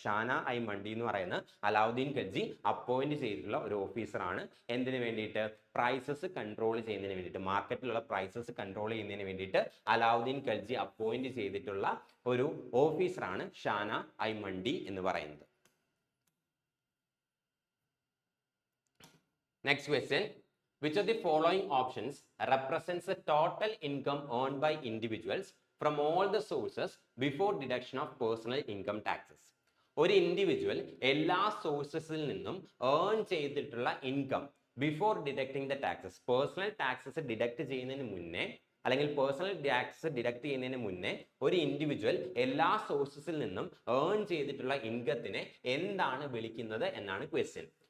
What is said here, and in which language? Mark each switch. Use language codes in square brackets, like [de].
[ml] Shana I മണ്ടി എന്ന് പറയുന്നത് അലാവുദ്ദീൻ ഖിൽജി അപ്പോയിന്റ് ചെയ്തിട്ടുള്ള ഒരു ഓഫീസറാണ്. എന്തിനു വേണ്ടിയിട്ട് പ്രൈസസ് കൺട്രോൾ ചെയ്യുന്നതിന് വേണ്ടിയിട്ട്, മാർക്കറ്റിലുള്ള പ്രൈസസ് കൺട്രോൾ ചെയ്യുന്നതിന് വേണ്ടിയിട്ട് അലാവുദ്ദീൻ ഖിൽജി അപ്പോയിന്റ് ചെയ്തിട്ടുള്ള ഒരു ഓഫീസറാണ് ഷാന ഐ മണ്ടി എന്ന് പറയുന്നത്. [en] Next question, which of the following options represents the total income earned by individuals from all the sources before deduction of personal income taxes? [ml] ഒരു ഇൻഡിവിജ്വൽ എല്ലാ സോഴ്സസിൽ നിന്നും ഏൺ ചെയ്തിട്ടുള്ള income [en] before deducting the taxes, [ml] personal taxes deduct ചെയ്യുന്നതിന് മുന്നേ അല്ലെങ്കിൽ personal tax deduct ചെയ്യുന്നതിന് മുന്നേ ഒരു ഇൻഡിവിജ്വൽ എല്ലാ സോഴ്സസിൽ നിന്നും ഏൺ ചെയ്തിട്ടുള്ള ഇൻകത്തിനെ എന്താണ് വിളിക്കുന്നത് എന്നാണ് ക്വസ്റ്റ്യൻ.